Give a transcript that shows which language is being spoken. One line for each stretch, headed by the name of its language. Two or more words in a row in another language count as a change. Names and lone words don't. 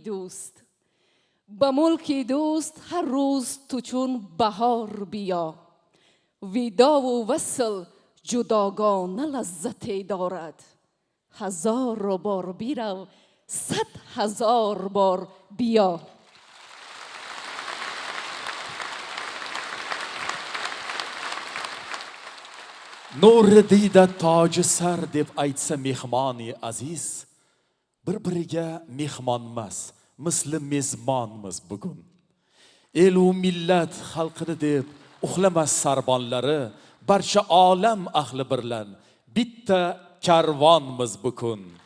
Persian: دوست به ملک دوست هر روز تو چون بهار بیا ویدا و وصل جداگانه لذتی دارد هزار بار بیرو 100,000 بار بیا
Uzbek: Nur dida toj sar deb aytsa mehmoni aziz bir-biriga mehmonmas misli mezmonmiz bugun el u millat xalqini deb uxlamas sarbonlari barcha olam ahli birlan bitta karvonmiz bugun